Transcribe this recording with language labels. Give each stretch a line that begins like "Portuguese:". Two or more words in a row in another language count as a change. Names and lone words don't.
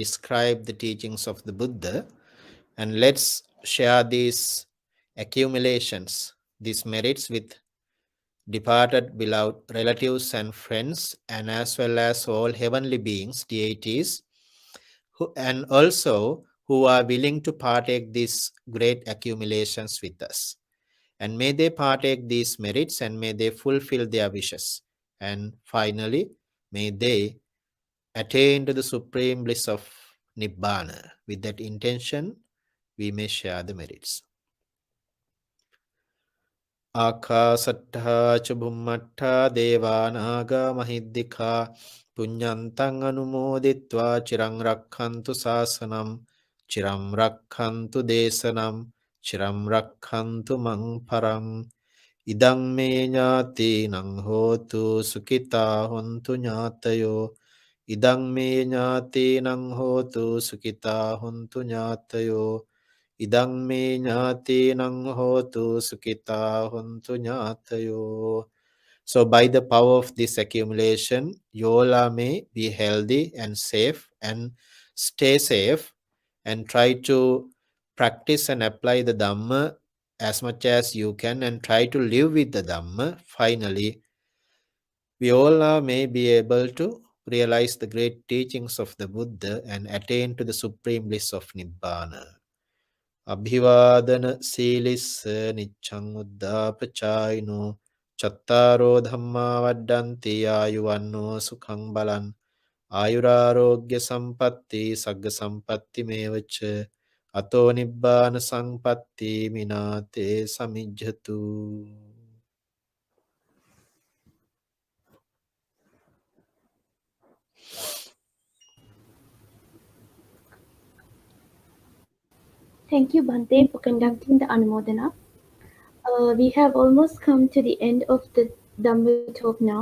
English: describe the teachings of the Buddha, and let's share these accumulations, these merits with departed beloved relatives and friends, and as well as all heavenly beings, deities, and also who are willing to partake these great accumulations with us. And may they partake these merits, and may they fulfill their wishes. And finally, may they attain to the supreme bliss of Nibbana. With that intention, we may share the merits.
Pali: Akasattha ca bhummattha devanaga mahiddhika punyantang anumoditva chirang rakkhantu sasanam chiram rakkhantu desanam chiram rakkhantu mang param idang me ñāti nang hotu sukita hontu ñātayo idang me ñāti nang hotu sukita hontu ñātayo idang me ñāti nang hotu sukita hontu ñātayo.
English: So by the power of this accumulation, you all may be healthy and safe, and stay safe, and try to practice and apply the Dhamma as much as you can, and try to live with the Dhamma. Finally, we all may be able to realize the great teachings of the Buddha and attain to the supreme bliss of Nibbana.
Pali: Abhivadana silis niccang uddapachayino chattaro dhamma vaddanti ayuvanno sukhang balan ayurarogya sampatti sagga sampatti mevacha ato nibbana sampatti minate samijjatu.
English: Thank you, Bhante, for conducting the Anumodana. We have almost come to the end of the Dhamma talk now.